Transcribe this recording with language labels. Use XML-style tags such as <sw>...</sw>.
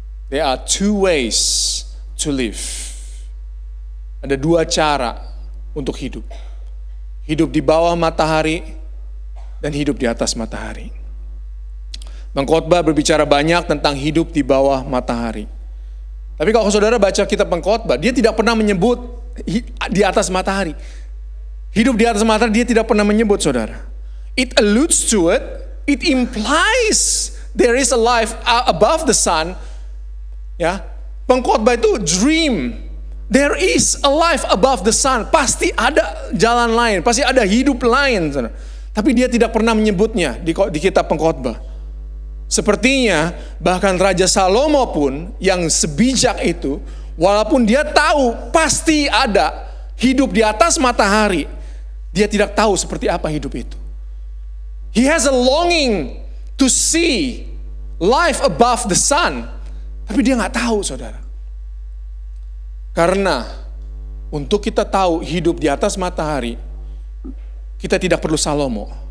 <en>There are two ways to live.</en> <id>Ada dua cara untuk hidup. Hidup di bawah matahari dan hidup di atas matahari. Pengkhotbah berbicara banyak tentang hidup di bawah matahari. Tapi kalau saudara baca kitab Pengkhotbah, dia tidak pernah menyebut di atas matahari. Hidup di atas matahari dia tidak pernah menyebut, saudara.</id> <en>It alludes to it, it implies there is a life above the sun.</en> <id>Ya, Pengkhotbah itu</id> <en>dream. There is a life above the sun.</en> <id>Pasti ada jalan lain, pasti ada hidup lain. Tapi dia tidak pernah menyebutnya di kitab Pengkhotbah. Sepertinya bahkan Raja Salomo pun yang sebijak itu, walaupun dia tahu pasti ada hidup di atas matahari, dia tidak tahu seperti apa hidup itu.</id> <en>He has a longing to see life above the sun.</en> <id>Tapi dia nggak tahu, saudara. Karena untuk kita tahu hidup di atas matahari, kita tidak perlu Salomo.</id>